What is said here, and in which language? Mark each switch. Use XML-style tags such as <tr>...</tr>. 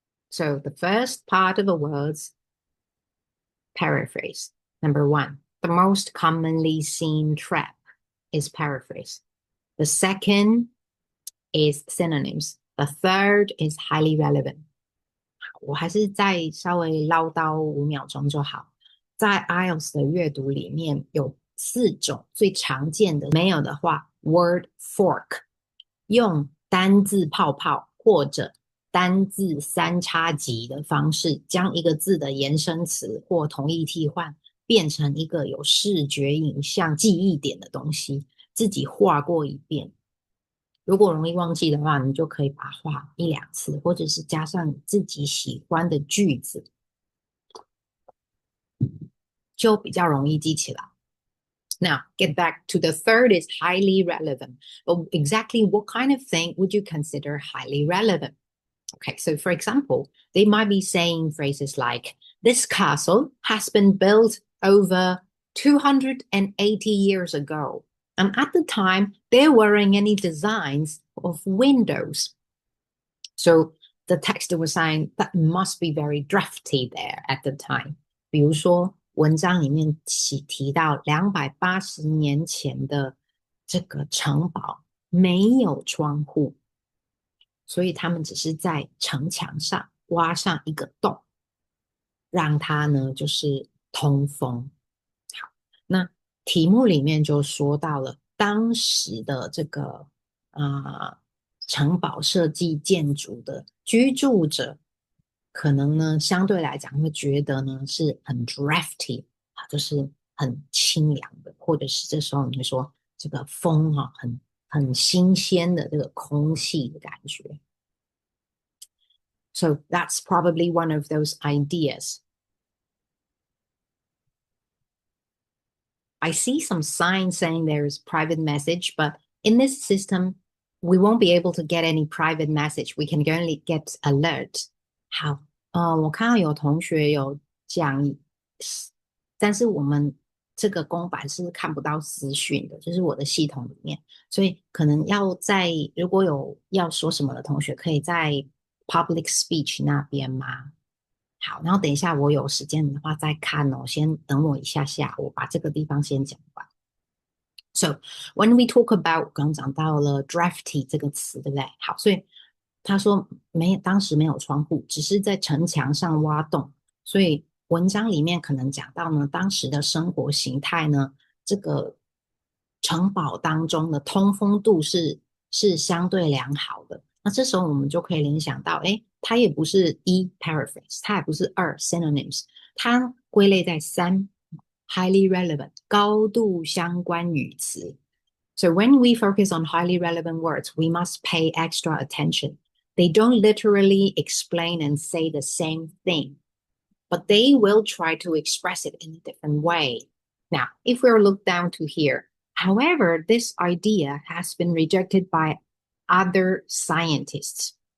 <en>So the first part of the words, paraphrase. Number 1, the most commonly seen trap is paraphrase. The second is synonyms. The third is highly relevant.</en> <zh>我还是再稍微唠叨5秒钟就好。在 IELTS 的阅读里面有4种最常见的，没有的话 word fork， 用单字泡泡或者单字3叉戟的方式，将一个字的延伸词或同义替换变成一个有视觉影像记忆点的东西，自己画过一遍。如果容易忘记的话，你就可以把它画1、2次，或者是加上自己喜欢的句子，就比较容易记起来。</zh> <en>Now, get back to the third is highly relevant. But exactly what kind of thing would you consider highly relevant? Okay, so for example, they might be saying phrases like, this castle has been built over 280 years ago. And at the time, there weren't any designs of windows. So the text was saying that must be very drafty there at the time.</en> <zh>比如说文章里面提到280年前的这个城堡没有窗户，所以他们只是在城墙上挖上一个洞，让它呢就是通风。好，那题目里面就说到了当时的这个城堡设计建筑的居住者，可能呢相对来讲会觉得呢是很 drafty 啊，就是很清凉的，或者是这时候你会说这个风啊很新鲜的这个空气的感觉。</zh> <en>So that's probably one of those ideas. I see some signs saying there is private message, but in this system, we won't be able to get any private message. We can only get alert.</en> <zh>好，我看到有同学有讲，但是我们这个公版是看不到私讯的，就是我的系统里面，所以可能要在如果有要说什么的同学，可以在 public speech 那边吗？好，然后等一下我有时间的话再看哦，先等我一下下，我把这个地方先讲完。 So when we talk about 刚讲到了 drafty 这个词，对不对？好，所以他说当时没有窗户，只是在城墙上挖洞，所以文章里面可能讲到呢，当时的生活形态呢，这个城堡当中的通风度是相对良好的。那这时候我们就可以联想到，哎，它也不是一 paraphrase，它也不是二 synonyms，它归类在三 highly relevant 高度相关语词。</zh> <en>So when we focus on highly relevant words, we must pay extra attention. They don't literally explain and say the same thing, but they will try to express it in a different way. Now, if we look down to here, however, this idea has been rejected by other scientists.</en>